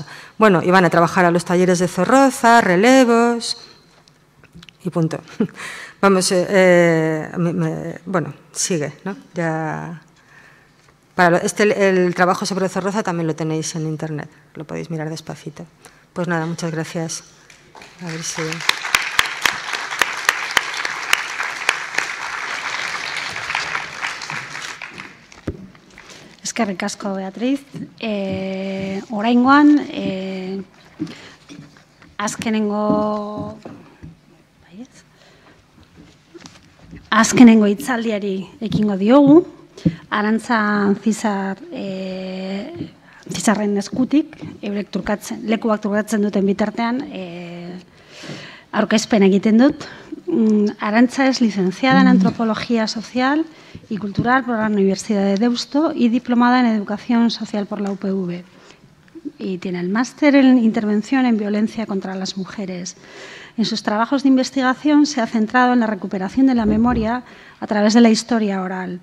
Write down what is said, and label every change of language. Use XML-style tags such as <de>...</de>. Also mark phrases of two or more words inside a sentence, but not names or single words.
<es>Bueno, iban a trabajar a los talleres de Zorroza, relevos y punto. Vamos, bueno, sigue, ¿no? Ya. El trabajo sobre Zorroza también lo tenéis en internet, lo podéis mirar despacito. Pues nada, muchas gracias. A ver si...</es> <eu>Eskerrik asko, Beatriz. Oraingoan, azkenengo hitzaldiari ekingo diogu. Arantza Zizarren eskutik, lekuak trukatzen duten bitartean, aurkezpen egiten dut.</eu> <es>Arantza es licenciada en Antropología Social y Cultural por la Universidad de Deusto y diplomada en Educación Social por la UPV. Y tiene el máster en Intervención en Violencia contra las Mujeres. En sus trabajos de investigación se ha centrado en la recuperación de la memoria a través de la historia oral.</es>